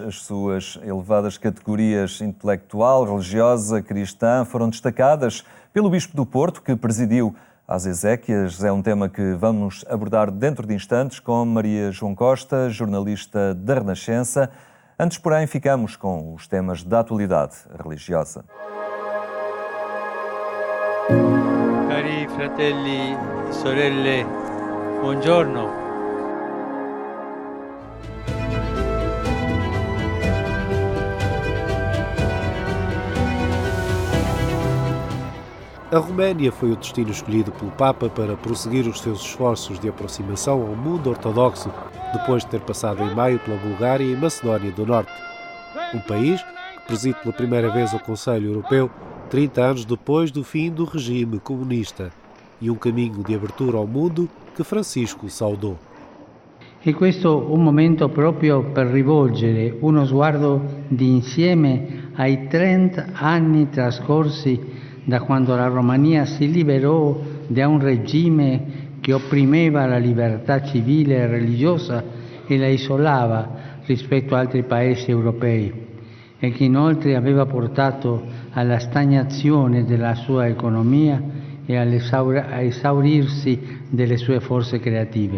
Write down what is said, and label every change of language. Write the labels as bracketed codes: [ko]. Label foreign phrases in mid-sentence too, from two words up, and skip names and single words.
[pt] As suas elevadas categorias intelectual, religiosa, cristã foram destacadas pelo Bispo do Porto, que presidiu às exéquias. É um tema que vamos abordar dentro de instantes com Maria João Costa, jornalista da Renascença. Antes, porém, ficamos com os temas da atualidade religiosa. [it] Cari fratelli e sorelle, buongiorno. [pt] A Roménia foi o destino escolhido pelo Papa para prosseguir os seus esforços de aproximação ao mundo ortodoxo, depois de ter passado em maio pela Bulgária e Macedónia do Norte. Um país que preside pela primeira vez o Conselho Europeu 30 anos depois do fim do regime comunista, e um caminho de abertura ao mundo que Francisco saudou. [it] E questo un momento proprio per rivolgere uno sguardo di insieme ai 30 anni trascorsi da quando la Romania si liberò da un regime che opprimeva la libertà civile e religiosa e la isolava rispetto a altri paesi europei e che inoltre aveva portato alla stagnazione della sua economia e all'esaurirsi delle sue forze creative.